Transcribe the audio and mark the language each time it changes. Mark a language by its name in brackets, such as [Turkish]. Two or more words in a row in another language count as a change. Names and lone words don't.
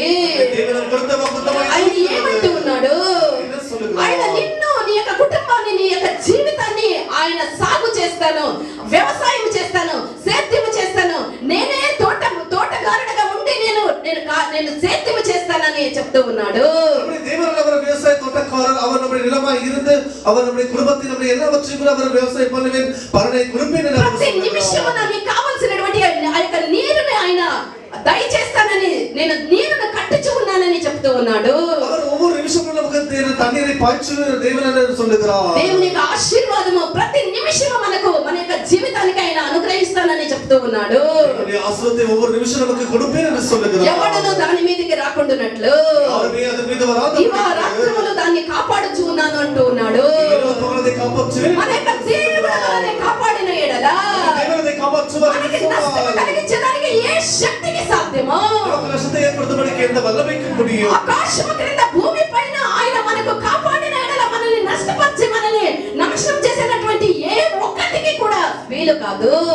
[Telugu] ఆయన ఏమంటూ ఉన్నాడు? ఆయన నిన్ను, నీ యొక్క కుటుంబాన్ని, నీ యొక్క జీవితాన్ని ఆయన సాగు చేస్తాను, వ్యవసాయం చేస్తాను, సేద్యం చేస్తాను, నేనే తోటగారుడుగా ఉండి నేను సేద్యం చేస్తానని చెప్తూ ఉన్నాడు. [Tamil] விவசாய தோட்டக்காரர் அவர் நம்முடைய நிலமாய் இருந்து அவர் நம்முடைய குடும்பத்தில் நம்முடைய எல்லாவற்றையும் கூட அவர் விவசாயம் பண்ணுவேன் பலனை குறிப்பிட்டு [Telugu] ప్రతి నిమిషమున నీకు కావాల్సినటువంటి ఆ యొక్క నీరుని ఆయన దయచేస్తానని, నేను నీరును కట్టుచు ఉన్నానని చెప్తూ ఉన్నాడు. [Tamil] அவர் ஒவ்வொரு நிமிஷமும் நமக்கு தண்ணீரை பாய்ச்சு தேவன் சொல்லுகிறார். [Telugu] దేవుని యొక్క ఆశీర్వాదము ప్రతి నిమిషము మనకు మన యొక్క జీవితానికి ఆయన అనుగ్రహిస్తానని చెప్తూ ఉన్నాడు. దేవుని ఆశీర్వాదం [Tamil] ఒவ்வொரு నిమిషం நமக்கு கொடுப்பேன் என்று சொல்லுகிறார். [Telugu] ఎవడను దాని మీదకి రాకుండానట్లు దివారాత్రములు దాన్ని కాపాడుచు ఉన్నాను అంటూ ఉన్నాడు. మన యొక్క దేవుడు మనల్ని కాపాడిన ఎడల మనకి నష్టం కలిగించడానికి ఏ శక్తికి సాధ్యమో, ఆకాశము క్రింద భూమి పైన ఆయన మనకు కాపాడిన ఎడల మనల్ని నష్టపరిచి మనల్ని నాశనం చేసేటటువంటి ఏ ఒక్కటికి కూడా వీలు కాదు.